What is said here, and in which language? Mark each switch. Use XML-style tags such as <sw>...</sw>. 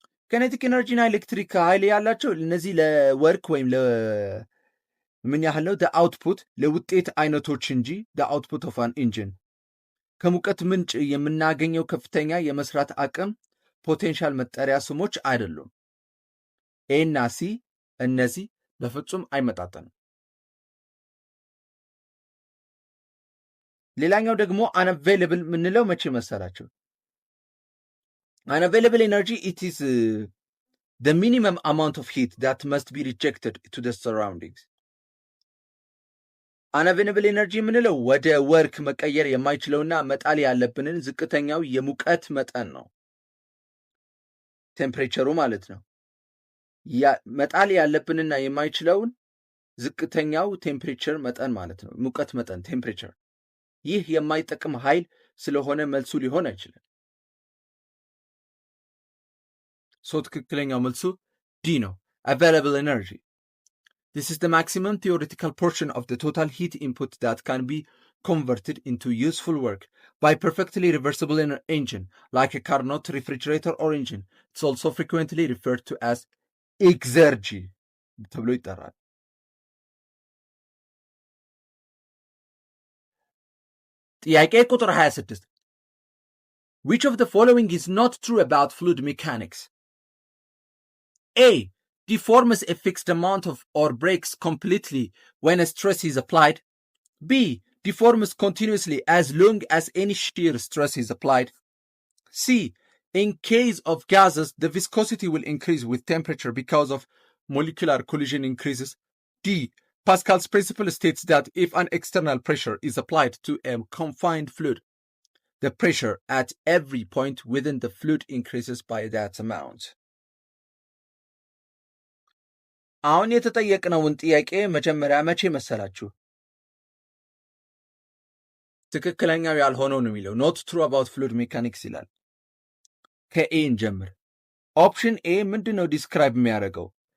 <am>ኬኔቲክ ኤነርጂ እና ኤሌክትሪክ ኃይል ያላቸው እነዚህ ለወርክ ወይም ምን ያህል ነው አውትፑት ለውጤት አይነቶች እንጂ አውትፑት ኦፍ አን ኢንጂን ከሙቀት ምንጭ የምናገኘው ከፍተኛ የመስራት አቅም ፖቴንሻል መጠሪያ ስሞች አይደሉም። ኤ እና ሲ እነዚህ በፍጹም አይመጣጠንም። ሌላኛው ደግሞ አንአቬይለብል ምንለው መቼ መሰላቸው?</am> <en>አንአቬይለብል ኤነርጂ ኢት ኢዝ the minimum amount of heat that must be rejected to the surroundings.</en> <am>አንአቬይለብል ኤነርጂ የምንለው ወደ ወርክ መቀየር የማይችለውና መጣል ያለብንን ዝቅተኛው የሙቀት መጠን ነው። ቴምፕሬቸሩ ማለት ነው። መጣል ያለብንና የማይችለውን ዝቅተኛው ቴምፕሬቸር መጠን ማለት ነው። ሙቀት መጠን ቴምፕሬቸር። ይህ የማይጠቅም ኃይል ስለሆነ መልሱ ሊሆን አይችልም። ትክክለኛው መልሱ ዲ ነው። available energy.</am> <en>This is the maximum theoretical portion of the total heat input that can be converted into useful work by perfectly reversible engine like a Carnot refrigerator or engine. It's also frequently referred to as exergy</en> <am>ተብሎ ይጠራል። ጥያቄ ቁጥር 26</am> <en>Which of the following is not true about fluid mechanics? A. Deforms a fixed amount of or breaks completely when a stress is applied. B. Deforms continuously as long as any shear stress is applied. C. In case of gases, the viscosity will increase with temperature because of molecular collision increases. D. Pascal's principle states that if an external pressure is applied to a confined fluid, the pressure at every point within the fluid increases by that amount.</en> <am>አሁን የተጠየቅነውን ጥያቄ መጀመሪያ መቼ መሰላችሁ? ትክክለኛው ያልሆነው ነው የሚለው ኖት ትሩ አባውት ፍሉድ ሜካኒክስ ይላል። ከኤ እንጀምር። ኦፕሽን ኤ ምንድን ነው ዲስክራይብ የሚያደርገው?</am>